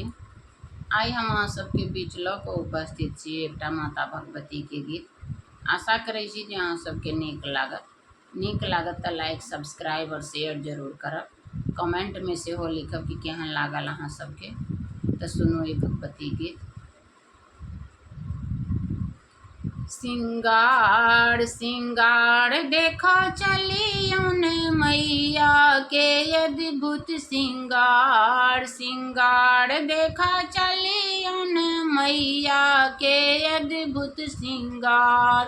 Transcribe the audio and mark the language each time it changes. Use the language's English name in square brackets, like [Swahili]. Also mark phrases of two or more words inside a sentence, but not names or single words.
[Maithili] आइ हम अहाँ सबके बीच लऽ कऽ उपस्थित छी एकटा माता भगवती के गीत। आशा करै छी जे अहाँ सबके नीक लागत तऽ [English] like subscribe [Maithili] और शेयर जरूर करब। कमेंट में सेहो लिखब कि केहन लागल अहाँ सबके। तऽ सुनू ई भगवती गीत। सिंगार सिंगार देखो चलियौन मैया के अद्भुत सिंगार। सिंगार देखो चलियौन मैया के अद्भुत सिंगार।